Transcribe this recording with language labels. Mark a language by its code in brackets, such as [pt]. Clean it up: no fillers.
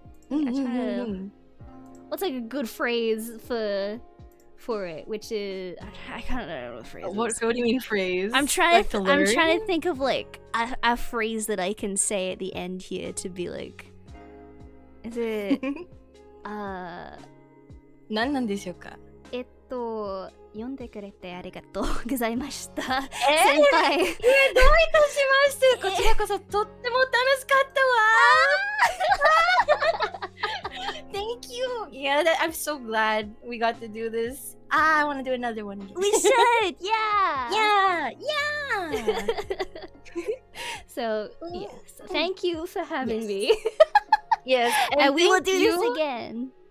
[en] I'm trying to, what's like a good phrase for it? Which is I kind of don't know what phrase. What do you mean phrase? I'm trying like to think of like a phrase that I can say at the end here to be like, is it [ja] 何なんでしょうか？読んでくれてありがとうございました。先輩。どういたしまして。こちらこそとっても楽しかったわ。 [en] Thank you. Yeah, I'm so glad we got to do this. I want to do another one again. We should. Yeah. Yeah. So, yes. Thank you for having me. Yes. And we will do this again.